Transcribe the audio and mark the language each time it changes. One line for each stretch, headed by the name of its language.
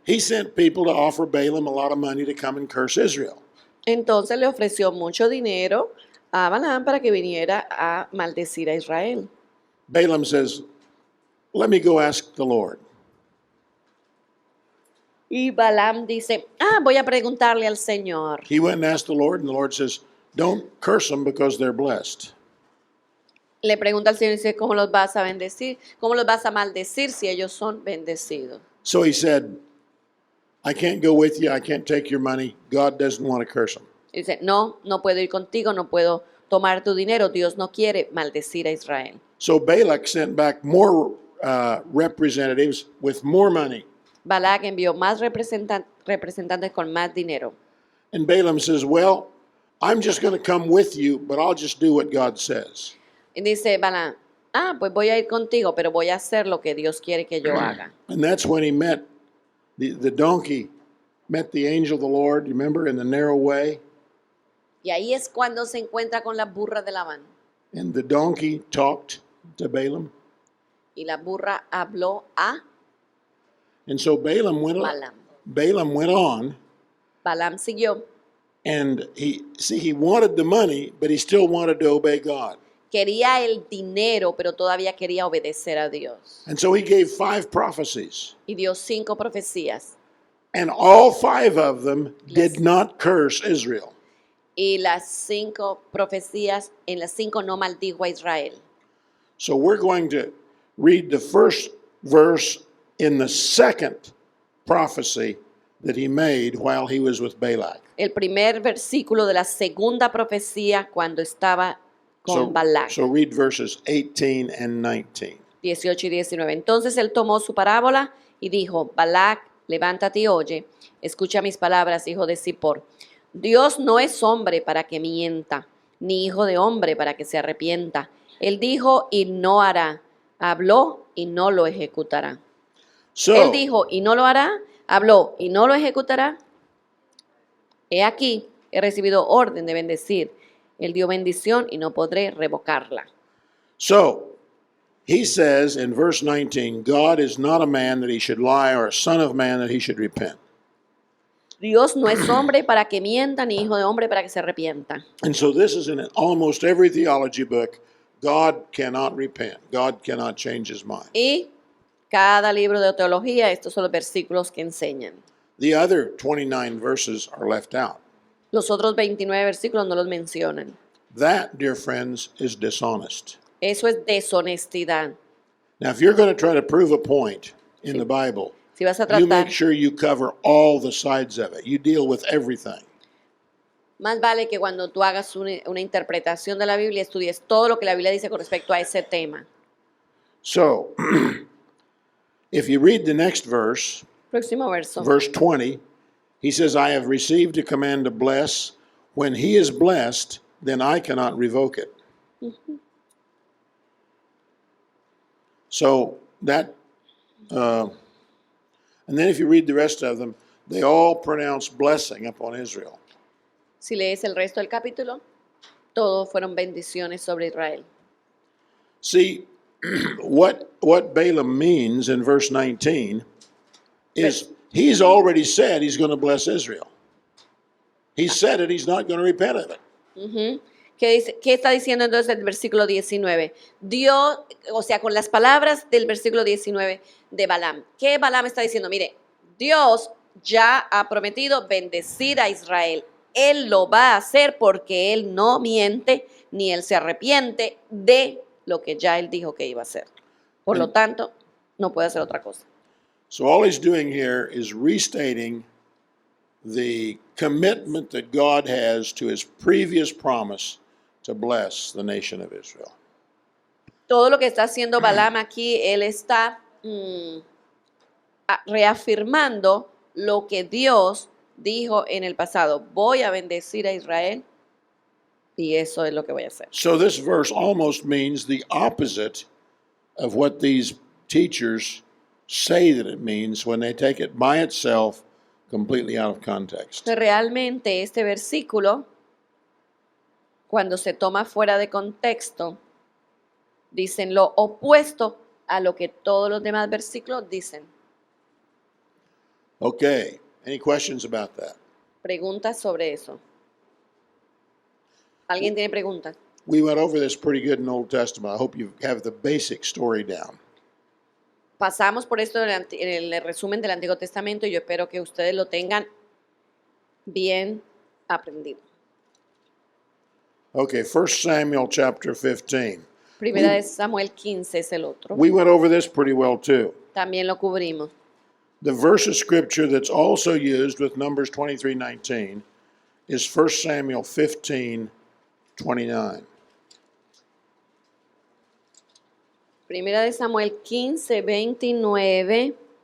English: he sent people to offer Balaam a lot of money to come and curse Israel.
Spanish: Entonces le ofreció mucho dinero a Balaam para que viniera a maldecir a Israel.
English: Balaam says, let me go ask the Lord.
Spanish: Y Balaam dice, voy a preguntarle al Señor.
English: He went and asked the Lord, and the Lord says, don't curse them because they're blessed.
Spanish: Le pregunta al Señor y dice, ¿cómo los vas a bendecir? ¿Cómo los vas a maldecir si ellos son bendecidos?
English: So he said, I can't go with you. I can't take your money. God doesn't want to curse them.
Spanish: Y dice, no puedo ir contigo, no puedo tomar tu dinero. Dios no quiere maldecir a Israel.
English: So Balak sent back more representatives with more money.
Spanish: Balac envió más representantes con más dinero.
English: And Balaam says, well, I'm just going to come with you, but I'll just do what God says.
Spanish: Y dice Balaam, pues voy a ir contigo, pero voy a hacer lo que Dios quiere que yo haga.
English: And that's when he met the donkey, met the angel of the Lord, you remember, in the narrow way.
Spanish: Y ahí es cuando se encuentra con la burra de Labán.
English: And the donkey talked to Balaam.
Spanish: Y la burra habló a
English: And so Balaam went on,
Spanish: Balaam siguió.
English: and he wanted the money, but he still wanted to obey God.
Spanish: Quería el dinero, pero todavía quería obedecer a Dios.
English: And so he gave 5 prophecies.
Spanish: Y dio 5 profecías.
English: And all 5 of them did not curse Israel.
Spanish: Y las 5 profecías, en las 5 no maldijo a Israel.
English: So we're going to read the first verse in the second prophecy that he made while he was with Balak.
Spanish: El primer versículo de la segunda profecía cuando estaba con Balac.
English: So read verses 18 and 19.
Spanish: 18 y 19. Entonces él tomó su parábola y dijo, Balac, levántate y oye, escucha mis palabras, hijo de Zippor. Dios no es hombre para que mienta, ni hijo de hombre para que se arrepienta. Él dijo y no hará, habló y no lo ejecutará. Él dijo y no lo hará, habló y no lo ejecutará. He aquí, he recibido orden de bendecir. Él dio bendición y no podré revocarla.
English: So, he says in verse 19, God is not a man that he should lie, or a son of man that he should repent.
Spanish: Dios no es hombre para que mienta, ni hijo de hombre para que se arrepienta.
English: And so this is in almost every theology book. God cannot repent. God cannot change his mind.
Spanish: Y cada libro de teología, estos son los versículos que enseñan.
English: The other 29 verses are left out.
Spanish: Los otros 29 versículos no los mencionan.
English: That, dear friends, is dishonest.
Spanish: Eso es deshonestidad.
English: Now, if you're going to try to prove a point in the Bible,
Spanish: Si vas a
English: you
Spanish: tratar,
English: make sure you cover all the sides of it. You deal with everything.
Spanish: más vale que cuando tú hagas una interpretación de la Biblia, estudies todo lo que la Biblia dice con respecto a ese tema.
English: So, if you read the next verse,
Spanish: Próximo verso.
English: verse 20, he says, I have received a command to bless. When he is blessed, then I cannot revoke it. So that, and then if you read the rest of them, they all pronounce blessing upon Israel.
Spanish: Si lees el resto del capítulo, todos fueron bendiciones sobre Israel.
English: See, what Balaam means in verse 19 is he's already said he's going to bless Israel. He said it, he's not going to repent of it.
Spanish: ¿Qué está diciendo entonces el versículo 19? Dios, o sea, con las palabras del versículo 19 de Balaam. ¿Qué Balaam está diciendo? Mire, Dios ya ha prometido bendecir a Israel. Él lo va a hacer porque Él no miente ni Él se arrepiente de lo que ya Él dijo que iba a hacer. Por lo tanto, no puede hacer otra cosa.
English: So all he's doing here is restating the commitment that God has to his previous promise to bless the nation of Israel.
Spanish: Todo lo que está haciendo Balaam aquí, él está reafirmando lo que Dios dijo en el pasado. Voy a bendecir a Israel y eso es lo que voy a hacer.
English: So this verse almost means the opposite of what these teachers say that it means when they take it by itself completely out of context.
Spanish: Realmente este versículo, cuando se toma fuera de contexto, dicen lo opuesto a lo que todos los demás versículos dicen.
English: Okay, any questions about that?
Spanish: Preguntas sobre eso. ¿Alguien tiene preguntas?
English: We went over this pretty good in Old Testament. I hope you have the basic story down.
Spanish: Pasamos por esto en el resumen del Antiguo Testamento y yo espero que ustedes lo tengan bien aprendido.
English: Okay, 1 Samuel chapter 15.
Spanish: Primera de Samuel 15 es el otro.
English: We went over this pretty well too.
Spanish: También lo cubrimos.
English: The verse of scripture that's also used with Numbers 23:19 is 1 Samuel 15:29.
Spanish: Primera de Samuel 15, 29.